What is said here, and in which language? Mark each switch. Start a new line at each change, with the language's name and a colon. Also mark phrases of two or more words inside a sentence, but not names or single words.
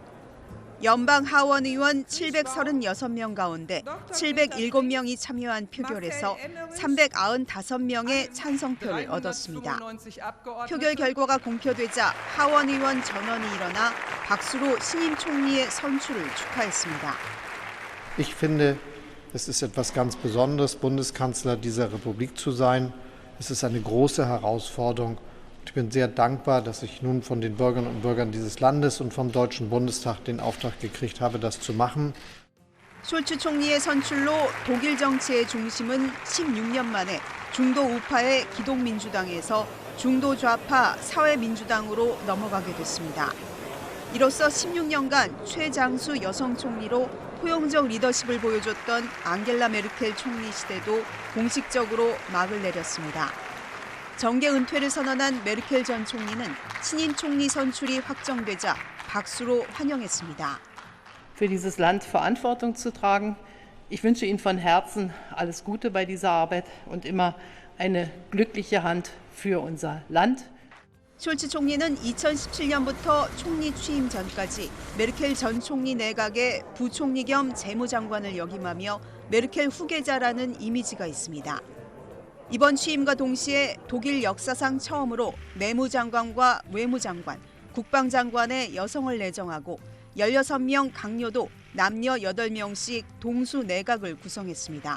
Korean: 연방 하원 의원 736명 가운데 707명이 참여한 표결에서 395명의 찬성표를 얻었습니다. 표결 결과가 공표되자 하원 의원 전원이 일어나 박수로 신임 총리의 선출을 축하했습니다.
German: Ich finde, es ist etwas ganz Besonderes, Bundeskanzler dieser Republik zu sein. Es ist eine große Herausforderung. Ich bin sehr dankbar, dass ich nun von den Bürgerinnen und Bürgern dieses Landes und vom Deutschen Bundestag den Auftrag gekriegt habe, das zu machen.
Korean: 숄츠 총리의 선출로 독일 정치의 중심은 16년 만에 중도 우파의 기독민주당에서 중도 좌파 사회민주당으로 넘어가게 됐습니다. 이로써 16년간 최장수 여성 총리로 포용적 리더십을 보여줬던 앙겔라 메르켈 총리 시대도 공식적으로 막을 내렸습니다. 정계 은퇴를 선언한 메르켈 전 총리는 신임 총리 선출이 확정되자 박수로 환영했습니다.
German: Für dieses Land Verantwortung zu tragen. Ich wünsche Ihnen von Herzen alles Gute bei dieser Arbeit und immer eine glückliche Hand für unser Land.
Korean: 숄츠 총리는 2017년부터 총리 취임 전까지 메르켈 전 총리 내각의 부총리 겸 재무장관을 역임하며 메르켈 후계자라는 이미지가 있습니다. 이번 취임과 동시에 독일 역사상 처음으로 내무장관과 외무장관, 국방장관의 여성을 내정하고 16명 강요도 남녀 8명씩 동수 내각을 구성했습니다.